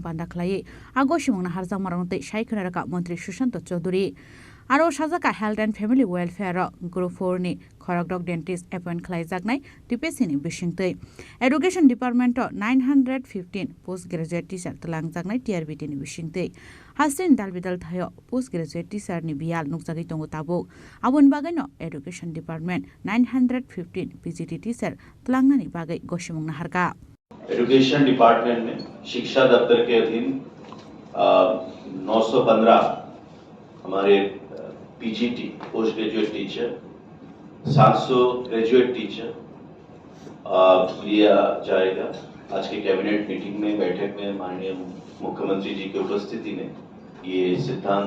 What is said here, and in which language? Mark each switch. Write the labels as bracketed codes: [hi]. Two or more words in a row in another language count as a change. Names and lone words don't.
[trp] panda khlai agoshimungna harjak marangtei shaikhonaraka Mantri Sushant Chaudhary aro sajaka [en] Health and Family Welfare Group 4 [trp] ni khorokdok [en] dentist appoint [trp] khlaijaknai TPSC ni bisingtei [en] Education Department 915 postgraduate teacher [trp] tlangjak TRBT ni bisingtei Hastin dalbidal thayo [en] postgraduate teacher [trp] ni bial nukjagi tongo tabuk abon bagai no [en] Education Department 915 PGT teacher [trp] tlangnani bagai goshimungna harka [en] Education Department [hi] में शिक्षा दफ्तर के अधीन 915 हमारे PGT [en] post graduate teacher 700 graduate teacher [hi] लिया जाएगा। आज के [en] cabinet meeting [hi] में बैठक में माननीय मुख्यमंत्री जी की उपस्थिति में ये सिद्धांत